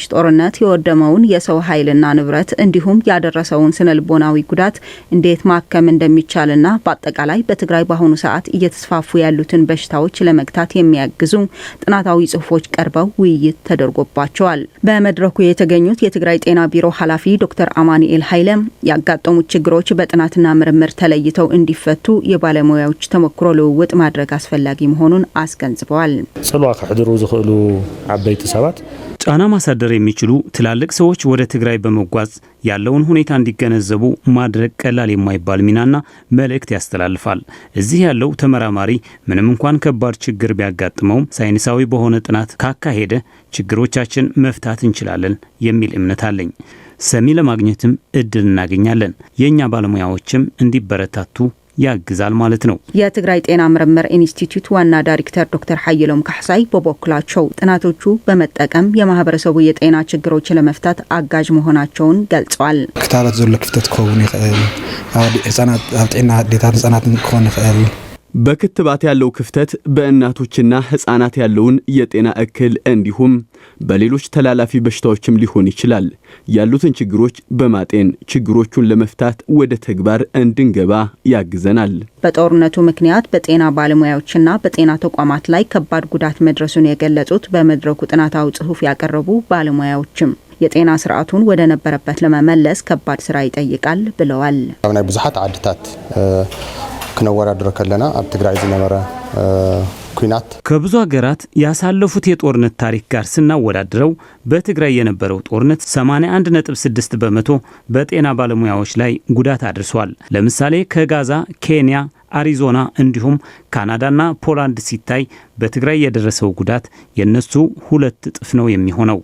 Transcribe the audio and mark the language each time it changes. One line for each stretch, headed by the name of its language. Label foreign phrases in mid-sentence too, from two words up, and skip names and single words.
Amharic: ጦርነት የወደመውን የሰው ኃይልና ንብረት እንዲሁም ያደረሰውን ስነልቦናዊ ጉዳት እንዴት ማከም እንደሚቻልና በአጠቃላይ በትግራይ በአሁኑ ሰዓት እየተስፋፉ ያሉትን በሽታዎች ለመግታት የሚያግዙ ጥናታዊ ጽሑፎች ቀርበው ውይይት ተደርጎባቸዋል። በመድረኩ የተገኙት የትግራይ ጤና ቢሮ ኃላፊ ዶክተር አማኑኤል ኃይለም ያጋጠሙት ችግሮች በጥናትና ምርምር ተለይተው እንዲፈቱ የባለ ባለሙያዎች ተሞክሮ ልውውጥ ማድረግ አስፈላጊ መሆኑን አስገንዝበዋል።
Tigrinya: ጽልዋ ከሕድሩ ዝኽእሉ ዓበይቲ ሰባት
Amharic: ጫና ማሳደር የሚችሉ ትላልቅ ሰዎች ወደ ትግራይ በመጓዝ ያለውን ሁኔታ እንዲገነዘቡ ማድረግ ቀላል የማይባል ሚናና መልእክት ያስተላልፋል። እዚህ ያለው ተመራማሪ ምንም እንኳን ከባድ ችግር ቢያጋጥመውም ሳይንሳዊ በሆነ ጥናት ካካሄደ ችግሮቻችን መፍታት እንችላለን የሚል እምነት አለኝ። ሰሚ ለማግኘትም እድል እናገኛለን። የኛ ባለሙያዎችም እንዲበረታቱ ያግዛል ማለት ነው። የትግራይ ጤና ምርምር ኢንስቲትዩት ዋና ዳይሬክተር ዶክተር ሐይሎም ካሕሳይ በበኩላቸው ጥናቶቹ በመጠቀም የማህበረሰቡ የጤና ችግሮች ለመፍታት አጋዥ መሆናቸውን ገልጸዋል።
Tigrinya: ክታበት ዘሎ ክፍተት ከውን ይኽእል ህጻናት ኣብ ጤና ዴታ ህጻናት ክኾን ይኽእል
Amharic: በክትባት ያለው ክፍተት በእናቶችና ህፃናት ያለውን የጤና እክል እንዲሁም በሌሎች ተላላፊ በሽታዎችም ሊሆን ይችላል። ያሉትን ችግሮች በማጤን ችግሮቹን ለመፍታት ወደ ተግባር እንድንገባ ያግዘናል። በጦርነቱ ምክንያት በጤና ባለሙያዎችና በጤና ተቋማት ላይ ከባድ ጉዳት መድረሱን የገለጹት በመድረኩ ጥናታዊ ጽሑፍ ያቀረቡ ባለሙያዎችም የጤና ስርዓቱን ወደ ነበረበት ለመመለስ ከባድ ስራ ይጠይቃል ብለዋል።
Tigrinya: ናይ ብዙሓት ዓድታት ክነወዳድር ከለና ኣብ ትግራይ ዝነበረ ኩናት
Amharic: ከብዙ ሀገራት ያሳለፉት የጦርነት ታሪክ ጋር ስናወዳድረው በትግራይ የነበረው ጦርነት 81.6 በመቶ በጤና ባለሙያዎች ላይ ጉዳት አድርሷል። ለምሳሌ ከጋዛ፣ ኬንያ፣ አሪዞና እንዲሁም ካናዳና ፖላንድ ሲታይ በትግራይ የደረሰው ጉዳት የነሱ 2 እጥፍ ነው የሚሆነው።